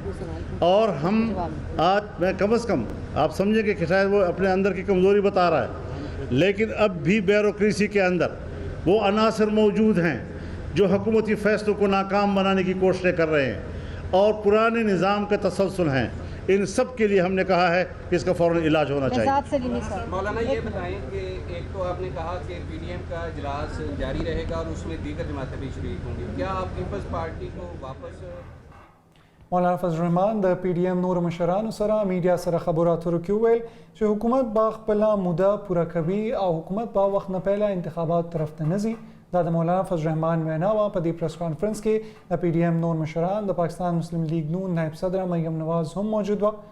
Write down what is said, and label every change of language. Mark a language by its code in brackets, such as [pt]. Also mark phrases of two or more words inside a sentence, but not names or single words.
[ur] اور ہم آج میں کم سے کم آپ سمجھیں گے کہ شاید وہ اپنے اندر کی کمزوری بتا رہا ہے، لیکن اب بھی بیوروکریسی کے اندر وہ عناصر موجود ہیں جو حکومتی فیصلوں کو ناکام بنانے کی کوششیں کر رہے ہیں اور پرانے نظام کے تسلسل ہیں. ان سب کے لیے ہم نے کہا ہے کہ اس کا فوراً علاج ہونا چاہیے. مولانا یہ بتائیں کہ ایک تو آپ نے کہا کہ PDM کا اجلاس جاری رہے گا اور اس میں دیگر جماعتیں بھی شریک ہوں گی. کیا آپ پیپلز پارٹی کو واپس [ps] مولانا فضل الرحمان د PDM نور مشرانو سره میډیا سره خبرو اترو کې وویل چې حکومت به خپله موده پوره کوي او حکومت به وخت نه پهله انتخابات طرف ته نه ځي. دا د مولانا فضل الرحمان وینا وه. په دې پریس کانفرنس کې د PDM نور مشران، د پاکستان مسلم لیگ نون نائب صدر مریم نواز هم موجود وه.